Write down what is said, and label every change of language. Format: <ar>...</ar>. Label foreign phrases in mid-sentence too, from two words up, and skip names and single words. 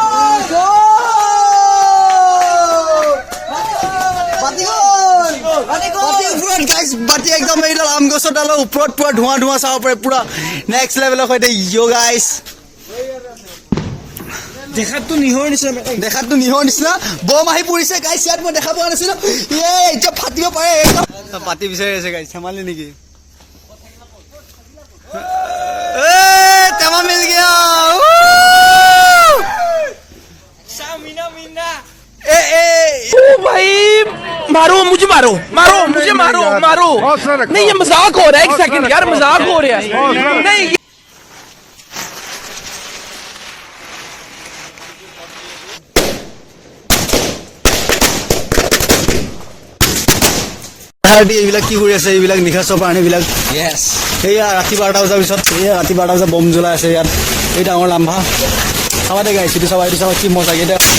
<as>বাতি একদম এইডাল আম গছৰ ডালৰ ওপৰত পুৰা ধোঁৱা চাব পাৰে পুৰা</as> <en>next level</en> <as>সৈতে ইয় গাইছ দেখাতটো নিহৰ নিচিনা বম আহি পৰিছে গাইছ ইয়াত মই দেখা পোৱা নাছিলো এতিয়া ফাটিব পাৰে একদম পাতি বিচাৰি আছে গাইছ ধেমালি নেকি টেমা</as> <hi>मिल गया भाई मारो मुझे मारो नहीं ये मजाक हो रहा है एक सेकंड यार मजाक हो रहा है नहीं</hi> <as>এইবিলাক কি কৰি আছে এইবিলাক নিশা চব এইবিলাক সেয়া ৰাতি 12টা বজাৰ পিছত সেয়া ৰাতি 12টা বজাত বম জ্বলাই আছে ইয়াত এই ডাঙৰ লাম্ভা চাবা দে গাইছ এইটো চাবা কি মজা এতিয়া</as>